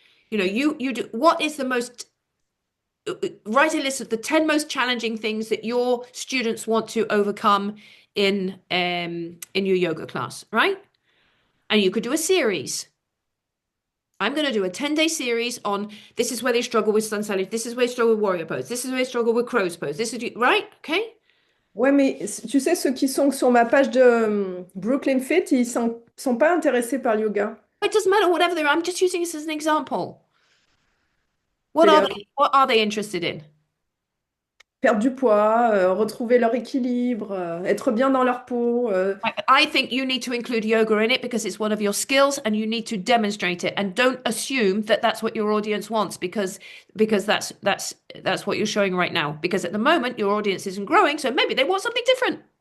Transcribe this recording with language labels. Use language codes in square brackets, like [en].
[en] You do what is the most write a list of the 10 most challenging things that your students want to overcome in your yoga class, right? And you could do a series. I'm going to do a 10-day series on this is where they struggle with sun salutation, this is where they struggle with warrior pose, this is where they struggle with crow's pose, this is right, okay? [fr] Ouais, mais tu sais, ceux qui sont sur ma page de Brooklyn Fit, sont pas intéressés par le yoga. [en] It doesn't matter whatever they're. I'm just using this as an example. What [fr] C'est [en] are they? What are they interested in? [fr] perdre du poids, retrouver leur équilibre, être bien dans leur peau. [en] I think you need to include yoga in it because it's one of your skills and you need to demonstrate it. And don't assume that that's what your audience wants because that's what you're showing right now. Because at the moment your audience isn't growing, so maybe they want something different.